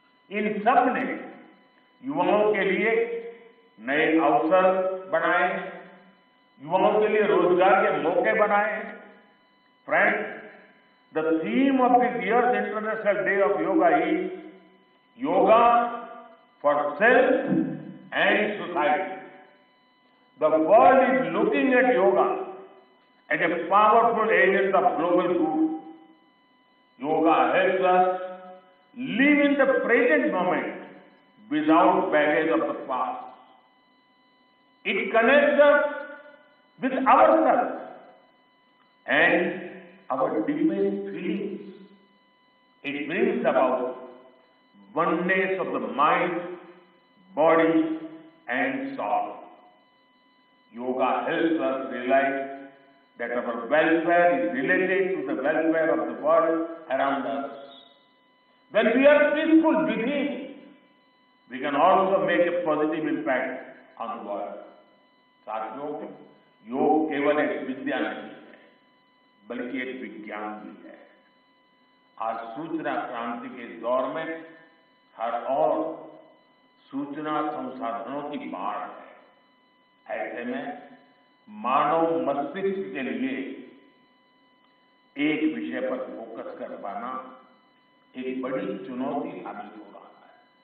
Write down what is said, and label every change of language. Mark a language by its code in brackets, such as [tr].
[hi] इन सब ने युवाओं के लिए नए अवसर बनाए, युवाओं के लिए रोजगार के मौके बनाए। [en] Friends, the theme of this year's international day of yoga is yoga for self and society. The world is looking at yoga as a powerful agent of global good. Yoga helps us live in the present moment without baggage of the past. It connects us with ourselves and our deepest feelings. It brings about oneness of the mind, body, and soul. Yoga helps us realize that our welfare is related to the welfare of the world around us. When we are peaceful within, we can also make a positive impact on the world. [hi] साथियों, योग केवल एक विद्या नहीं है, बल्कि एक विज्ञान भी है। आज सूचना क्रांति के दौर में हर ओर सूचना संसाधनों की बाढ़ है। ऐसे में मानव मस्तिष्क के लिए एक विषय पर फोकस कर पाना एक बड़ी चुनौती साबित हो रहा है।